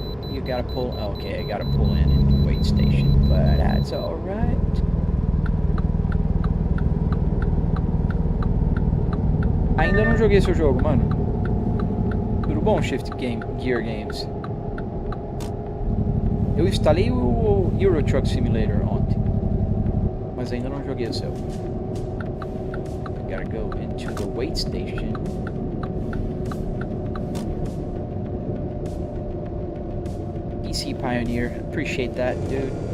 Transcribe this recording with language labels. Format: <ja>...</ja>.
<en>You gotta pull. Okay, I gotta pull in the wait station, but that's all right.</en> <pt>Ainda não joguei seu jogo, mano. Tudo bom, Gear Games? Eu instalei o Euro Truck Simulator ontem, mas ainda não joguei o seu.</pt> <en>I gotta go into the wait station. PC Pioneer, appreciate that, dude.</en>